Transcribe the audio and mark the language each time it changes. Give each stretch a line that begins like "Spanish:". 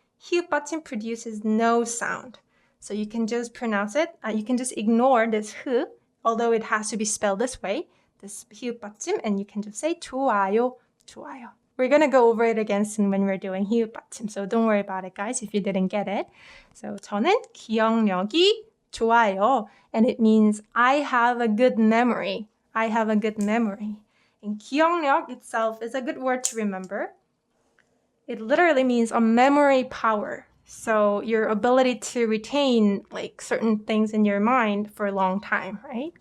English: 히읗 받침 produces no sound. So you can just pronounce it. You can just ignore this 흐, although it has to be spelled this way, this 히읗 받침, and you can just say
Korean: 좋아요, 좋아요.
English: We're going to go over it again soon when we're doing 히읗 받침. So don't worry about it, guys, if you didn't get it. So
Korean: 저는 기억력이 좋아요.
English: And it means I have a good memory. I have a good memory. And 기억력 itself is a good word to remember. It literally means a memory power. So your ability to retain like certain things in your mind for a long time, right?